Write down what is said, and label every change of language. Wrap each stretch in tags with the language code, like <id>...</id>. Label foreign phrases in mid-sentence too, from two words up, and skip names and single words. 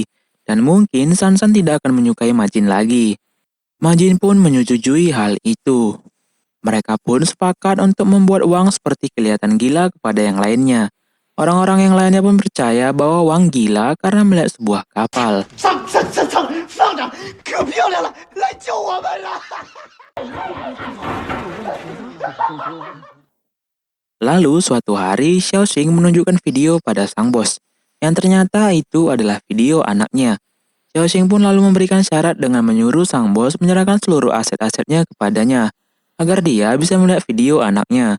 <id>Dan mungkin Sansan tidak akan menyukai Majin lagi. Majin pun menyetujui hal itu. Mereka pun sepakat untuk membuat Wang seperti kelihatan gila kepada yang lainnya. Orang-orang yang lainnya pun percaya bahwa Wang gila karena melihat sebuah kapal.</id> <zh>上长，可漂亮了，来救我们了！</zh> <id>Lalu suatu hari Xiaoxing menunjukkan video pada sang bos. Yang ternyata itu adalah video anaknya. Xiaoxing pun lalu memberikan syarat dengan menyuruh sang bos menyerahkan seluruh aset-asetnya kepadanya, agar dia bisa melihat video anaknya.</id>